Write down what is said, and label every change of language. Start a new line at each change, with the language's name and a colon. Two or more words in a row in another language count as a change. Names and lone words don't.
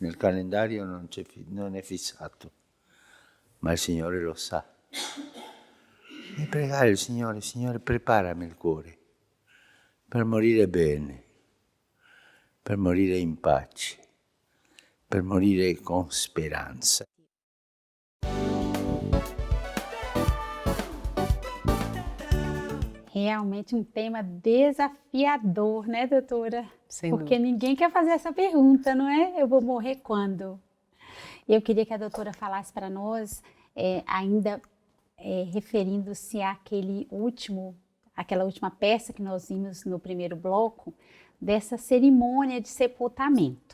Italian: nel calendario non è fissato, ma il Signore lo sa. E pregare il Signore, preparami il cuore per morire bene, per morire in pace, per morire con speranza.
Portuguese: Realmente um tema desafiador, né, doutora? Sem Porque dúvida. ninguém quer fazer essa pergunta, não é? Eu vou morrer quando? Eu queria que a doutora falasse para nós, referindo-se àquela última peça que nós vimos no primeiro bloco, dessa cerimônia de sepultamento.